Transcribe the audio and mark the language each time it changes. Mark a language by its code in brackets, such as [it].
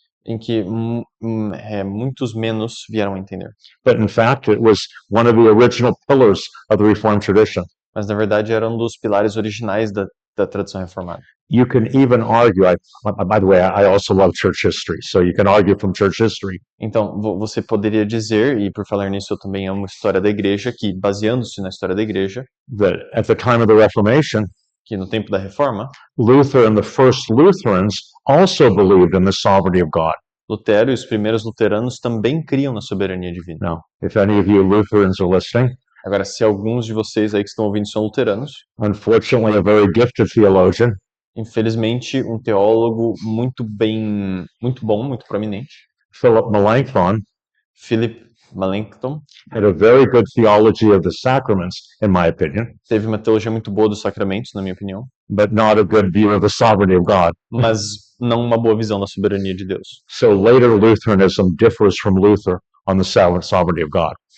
[pt] em que muitos menos vieram a entender. [en] But in fact, it was one of the original pillars of the Reformed tradition. [pt] Mas na verdade era um dos pilares originais da tradição reformada. [en] You can even argue, by the way, I also love church history, so you can argue from church history [pt] Então, você poderia dizer, e por falar nisso eu também amo a história da igreja, que baseando-se na história da igreja, [en] that at the time of the Reformation, [pt] que no tempo da reforma, [en] Luther and the first Lutherans also believed in the sovereignty of God. [pt] Lutero e os primeiros luteranos também criam na soberania divina. [en] Now, if any of you Lutherans are listening, [pt] Agora, se alguns de vocês aí que estão ouvindo são luteranos, [en] unfortunately, a very gifted theologian [pt] infelizmente um teólogo muito bom, muito proeminente, [en] Philip Melanchthon [pt] Philip Melanchthon, [en] had a very good theology of the sacraments, in my opinion, [pt] teve uma teologia muito boa dos sacramentos, na minha opinião, [en] but not a good view of the sovereignty of God. [pt] mas não uma boa visão da soberania de Deus. [en] So later Lutheranism differs from Luther on the sovereignty of God.